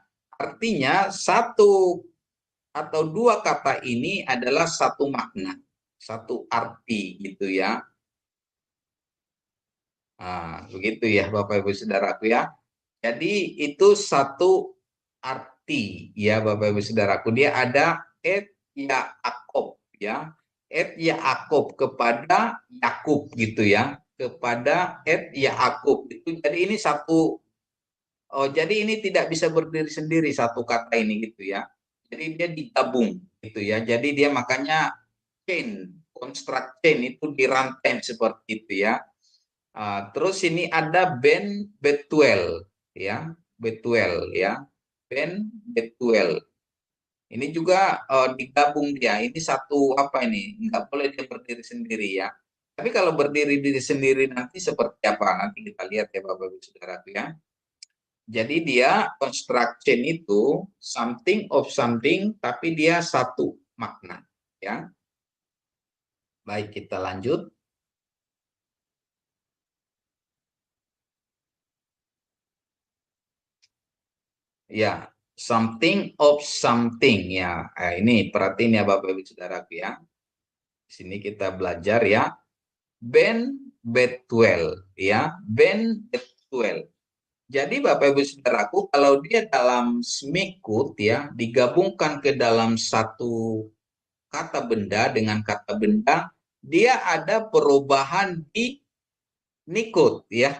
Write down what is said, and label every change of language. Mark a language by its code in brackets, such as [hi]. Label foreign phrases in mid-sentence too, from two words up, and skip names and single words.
[id] Artinya satu atau dua kata ini adalah satu makna, satu arti gitu ya. Nah, begitu ya Bapak Ibu Saudaraku ya. Jadi itu satu arti ya Bapak Ibu Saudaraku. Dia ada [he] את יעקב [id] ya. [he] את יעקב [id] kepada Yakub gitu ya. Kepada [he] את יעקב [id] itu. Jadi ini satu, jadi ini tidak bisa berdiri sendiri satu kata ini gitu ya. Jadi dia digabung gitu ya. Jadi dia makanya chain, [en] construct chain [id] itu dirantai seperti itu ya. Terus ini ada Ben Betuel ya, Betuel ya, Ben Betuel. Ini juga digabung dia. Ini satu apa ini? Nggak boleh dia berdiri sendiri ya. Tapi kalau berdiri diri sendiri nanti seperti apa? Nanti kita lihat ya Bapak Ibu Saudara ya. Jadi dia construction itu [en] something of something, [id] tapi dia satu makna ya. Baik, kita lanjut. Ya, [en] something of something [id] ya. Ini perhatiin ya Bapak Ibu Saudaraku ya. Di sini kita belajar ya. Ben Betuel ya, Ben Betuel. Jadi Bapak Ibu Saudaraku, kalau dia dalam semikut ya, digabungkan ke dalam satu kata benda dengan kata benda, dia ada perubahan di nikut ya.